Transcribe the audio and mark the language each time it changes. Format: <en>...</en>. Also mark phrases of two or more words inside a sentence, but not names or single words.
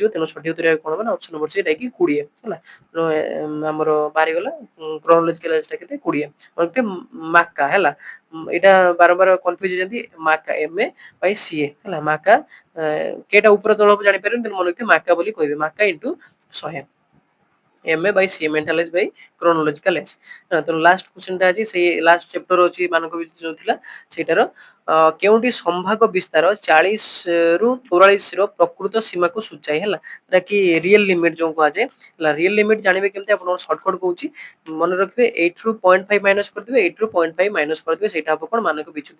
<or>ତେଣୁ ସଠିକ ଉତ୍ତର କଣ ହବ? ନା</or> <en>option number C,</en> <or>ଏଟା କି 20 ହେଲା। ତେଣୁ ଆମର ବାହାରିଗଲା</or> <en>chronological age</en> <or>କେତେ? 20। ମାକା ହେଲା, ଏଇଟା ବାରମ୍ବାର କନଫ୍ୟୁଜ ହେଇଯାନ୍ତି। ମାକା</or> <en>M A by C A</en> <or>ହେଲା, ମାକା କେଟା ଉପର ତଳ ହବ ଜାଣିପାରିବେନି, ତେଣୁ ମନେ ରଖିଥିବେ ମାକା ବୋଲି କହିବେ, ମାକା ଇନଟୁ 100</or> <en>MA by CA mental age by chronological age।</en> <or>ତେଣୁ</or> <en>last question</en> <or>ଅଛି, ସେଇ</or> <en>last chapter</en> <or>ଅଛି ମାନକ ବିଚ୍ୟୁତି ଯୋଉ ଥିଲା ସେଇଟାର କେଉଁଠି ସମ୍ଭାଗ ବିସ୍ତାର 40 ରୁ 44 ର ପ୍ରକୃତ ସୀମାକୁ ସୂଚାଏ ହେଲା, ସେଟା କି</or> <en>real limit</en> <or>ଯୋଉ କୁହାଯାଏ ହେଲା।</or> <en>real limit</en> <or>ଜାଣିବେ କେମିତି? ଆପଣ ସର୍ଟକଟ କହୁଛି, ମନେ ରଖିବେ 8 ରୁ 0.5 ମାଇନସ କରିଦେବେ, 8 ରୁ 0.5 ମାଇନସ କରିଦେବେ, ସେଇଟା ହବ କଣ ମାନକ ବିଚ୍ୟୁତି।</or>